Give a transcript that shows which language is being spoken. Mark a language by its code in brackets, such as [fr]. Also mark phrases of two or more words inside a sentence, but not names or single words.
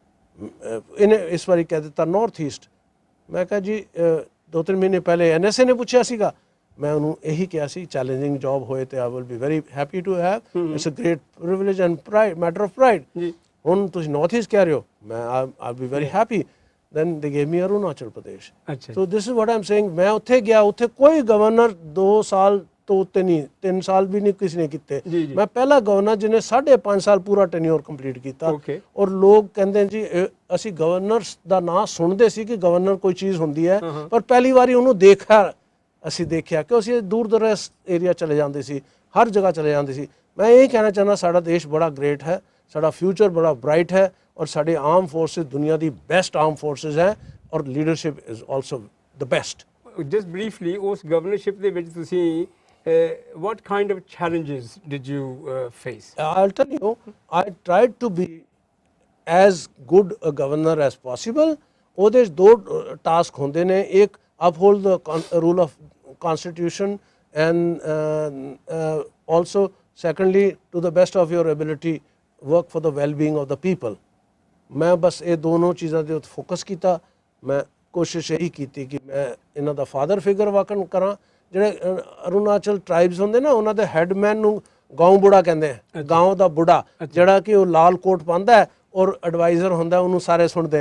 [pa] ਇਹਨੇ ਇਸ ਵਾਰੀ ਕਹਿ ਦਿੱਤਾ ਨਾਰਥ ਈਸਟ। ਮੈਂ ਕਿਹਾ ਜੀ 2-3 ਮਹੀਨੇ ਪਹਿਲੇ NSA ਨੇ ਪੁੱਛਿਆ ਸੀਗਾ, ਮੈਂ ਉਹਨੂੰ ਇਹੀ ਕਿਹਾ ਸੀ [en] challenging job [pa] ਹੋਏ ਤੇ [en] I will be very happy to have, it's a great privilege and pride, matter of pride. [pa] ਹੁਣ ਤੁਸੀਂ ਨਾਰਥ ਈਸਟ ਕਹਿ ਰਹੇ ਹੋ, ਮੈਂ [en] I be very happy. then they gave me Arunachal Pradesh. So this is what I'm saying. [pa] मैं ਉੱਥੇ ਗਿਆ, ਉੱਥੇ ਕੋਈ ਗਵਰਨਰ 2 ਸਾਲ ਤੋਂ ਉੱਤੇ ਨਹੀਂ, 3 ਸਾਲ ਵੀ ਨਹੀਂ ਕਿਸੇ ਨੇ ਕੀਤੇ। ਮੈਂ ਪਹਿਲਾ ਗਵਰਨਰ ਜਿਹਨੇ 5.5 ਸਾਲ ਪੂਰਾ [en] tenure complete [pa] ਕੀਤਾ। ਔਰ ਲੋਕ ਕਹਿੰਦੇ ਜੀ ਅਸੀਂ ਗਵਰਨਰਸ ਦਾ ਨਾਂ ਸੁਣਦੇ ਸੀ ਕਿ ਗਵਰਨਰ ਕੋਈ ਚੀਜ਼ ਹੁੰਦੀ ਹੈ, ਪਰ ਪਹਿਲੀ ਵਾਰੀ ਉਹਨੂੰ ਅਸੀਂ ਦੇਖਿਆ ਕਿ ਅਸੀਂ ਦੂਰ ਦਰਾਜ਼ ਏਰੀਆ ਚਲੇ ਜਾਂਦੇ ਸੀ, ਹਰ ਜਗ੍ਹਾ ਚਲੇ ਜਾਂਦੇ ਸੀ। ਮੈਂ ਇਹ ਕਹਿਣਾ ਚਾਹੁੰਦਾ ਸਾਡਾ ਦੇਸ਼ ਬੜਾ ਗ੍ਰੇਟ ਹੈ, ਸਾਡਾ ਫਿਊਚਰ ਬੜਾ ਬ੍ਰਾਈਟ ਹੈ, ਔਰ ਸਾਡੇ [en] arm forces [pa] ਦੁਨੀਆ ਦੀ [en] best arm forces [pa] ਹੈ, ਔਰ [en] leadership is also the best. just briefly [pa] ਉਸ ਗਵਰਨਰਸ਼ਿਪ ਦੇ ਵਿੱਚ ਤੁਸੀਂ [en] what kind of challenges did you face? I'll tell you, I tried to be as good a governor as possible. [pa] ਉਹਦੇ 'ਚ ਦੋ ਟਾਸਕ ਹੁੰਦੇ ਨੇ, ਇੱਕ [en] uphold the rule of constitution and also secondly to the best of your ability work for the well-being of the people. [pa] ਮੈਂ ਬਸ ਇਹ ਦੋਨੋਂ ਚੀਜ਼ਾਂ ਦੇ ਉੱਤੇ ਫੋਕਸ ਕੀਤਾ। ਮੈਂ ਕੋਸ਼ਿਸ਼ ਇਹੀ ਕੀਤੀ ਕਿ ਮੈਂ ਇਹਨਾਂ ਦਾ [en] father figure [pa] ਵਾਕਨ ਕਰਾਂ। ਜਿਹੜੇ ਅਰੁਣਾਚਲ ਟ੍ਰਾਈਬਸ ਹੁੰਦੇ ਨਾ, ਉਹਨਾਂ ਦੇ ਹੈਡਮੈਨ ਨੂੰ ਗਾਉਂ ਬੁੜਾ ਕਹਿੰਦੇ ਆ, ਗਾਉਂ ਦਾ ਬੁੜਾ, ਜਿਹੜਾ ਕਿ ਉਹ ਲਾਲ ਕੋਟ ਪਾਉਂਦਾ ਹੈ ਔਰ ਐਡਵਾਈਜ਼ਰ ਹੁੰਦਾ, ਉਹਨੂੰ ਸਾਰੇ ਸੁਣਦੇ।